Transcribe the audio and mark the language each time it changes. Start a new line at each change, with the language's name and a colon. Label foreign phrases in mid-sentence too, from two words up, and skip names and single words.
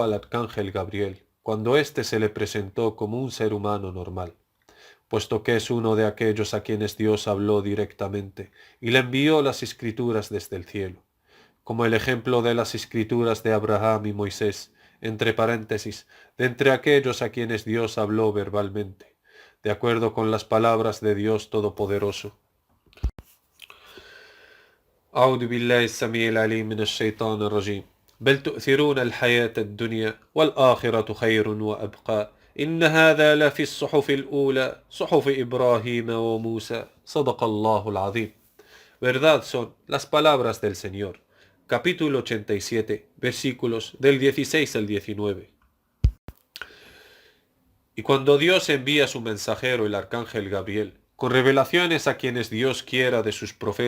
Spanish: al arcángel Gabriel cuando éste se le presentó como un ser humano normal, puesto que es uno de aquellos a quienes Dios habló directamente y le envió las escrituras desde el cielo, como el ejemplo de las escrituras de Abraham y Moisés, entre paréntesis, de entre aquellos a quienes Dios habló verbalmente, de acuerdo con las palabras de Dios Todopoderoso.
Arabic: أعوذ بالله السميع العليم من الشيطان الرجيم بل تؤثرون الحياة الدنيا والآخرة خير وأبقى إن هذا لفي الصحف الأولى صحف إبراهيم وموسى صدق الله العظيم.
Spanish: Verdad son las palabras del Señor. Capítulo 87, versículos del 16 al 19. Y cuando Dios envía a su mensajero el arcángel Gabriel, con revelaciones a quienes Dios quiera de sus profetas